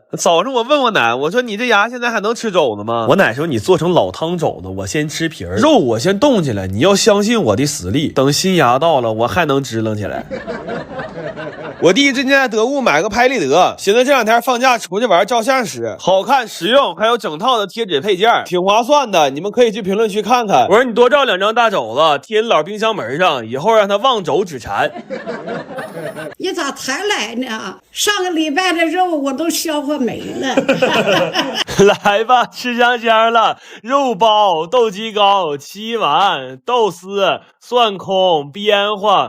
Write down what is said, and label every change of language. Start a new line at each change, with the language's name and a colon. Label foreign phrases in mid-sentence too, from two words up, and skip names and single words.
Chinese: 早上我問我奶，我說你這牙現在還能吃肘子嗎？我奶說你做成老湯肘子，我先吃皮兒，肉我先凍起來，你要相信我的實力，等新牙到了，我還能支棱起來。我弟最近在得物買個拍立得，寻思這2天放假出去玩照相使，好看實用，還有整套的貼紙配件，挺划算的，你們可以去評論區看看。我說你多照2張大肘子貼你老冰箱門上，以後讓他望肘止饞。你咋才來呢？上個禮拜的肉我都消化沒了。來吧，吃香香了，肉包、豆雞糕、7丸、豆絲、蒜空、邊花。